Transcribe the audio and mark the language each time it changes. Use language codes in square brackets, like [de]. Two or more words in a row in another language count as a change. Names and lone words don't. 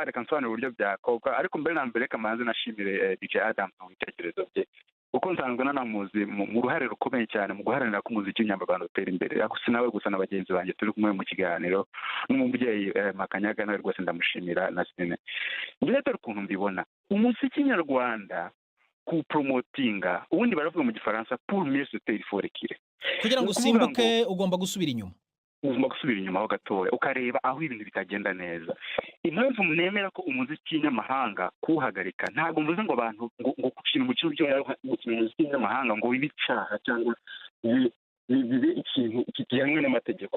[rw] Reka nsobanure uburyo byakorwa, ariko mbere na mbere kamanze nashimire DJ Adams mu bitekerezo bye, uko nsanzwe nanamuzi mu ruhare rukomeye cyane mu guharanira ko umuziki w'Inyarwanda utera imbere. Gusa nawe gusa na bagenzi banjye turi kumwe mu kiganiro, n'umubyeyi Makanyaga nawe rwose ndamushimira na Sine. Mbere ukuntu mbibona umuziki nyarwanda ku promotinga, ubundi baravuga mu gifaransa [fr] pour mieux se faire il faut reculer. [rw] Kugira ngo usimbuke ugomba gusubira inyuma. Ugomba gusubira inyuma ho gatoya ukareba aho ibintu bitagenda neza. Impamvu nemera ko umuziki w'Inyamahanga kuwuhagarika, ntabwo mvuze ngo abantu ngo gukina umukino w'umuziki w'Inyamahanga ngo bibe icyaha cyangwa bibe ikintu kigenwe n'amategeko.